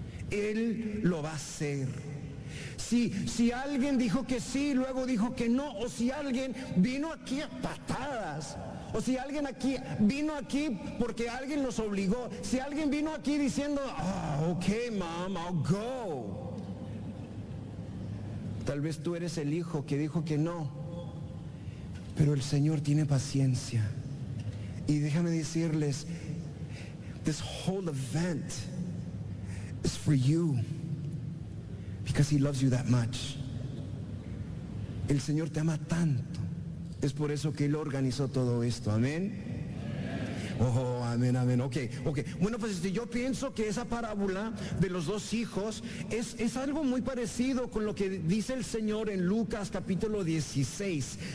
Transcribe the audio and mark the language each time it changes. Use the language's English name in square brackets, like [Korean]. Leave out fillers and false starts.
[Spanish] Él lo va a hacer. Si alguien dijo que sí, luego dijo que no, o si alguien vino aquí a patadas, o si alguien aquí vino aquí porque alguien los obligó, si alguien vino aquí diciendo, [English] ok, mom, I'll go. [Spanish] Tal vez tú eres el hijo que dijo que no, pero el Señor tiene paciencia. Y déjame decirles, [English] this whole event is for you. Because He loves you that much. [Spanish] El Señor te ama tanto. Es por eso que Él organizó todo esto. Amén. Oh, amén, amén. Ok. Bueno, pues yo pienso que esa parábola de los dos hijos es algo muy parecido con lo que dice el Señor en Lucas capítulo 16.